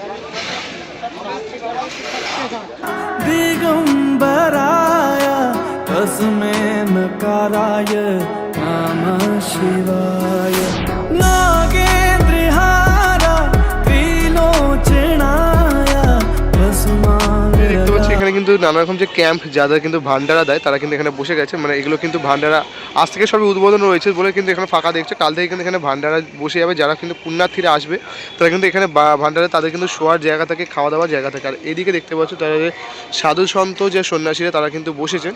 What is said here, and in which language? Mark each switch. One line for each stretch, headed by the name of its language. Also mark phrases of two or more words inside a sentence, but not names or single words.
Sanskrit: दिगंबराया तस्मै नकाराय नमः शिवाय नागेन्द्रहारा त्रिलोचनाय भस्माय
Bangla: দেখতে পাচ্ছি এখানে কিন্তু নানা রকম যে ক্যাম্প যাদের কিন্তু ভান্ডারা দেয় তারা কিন্তু এখানে বসে গেছে, মানে এগুলো কিন্তু ভান্ডারা আজ থেকে সবই উদ্বোধন রয়েছে বলে কিন্তু এখানে ফাঁকা দেখছে। কাল থেকে কিন্তু এখানে ভান্ডারা বসে যাবে, যারা কিন্তু পুণ্যার্থীরা আসবে তারা কিন্তু এখানে ভান্ডারে তাদের কিন্তু শোয়ার জায়গা থাকে, খাওয়া দাওয়ার জায়গা থাকে। আর এদিকে দেখতে পাচ্ছ তারা যে সাধু সন্ত যে সন্ন্যাসীরা তারা কিন্তু বসেছেন।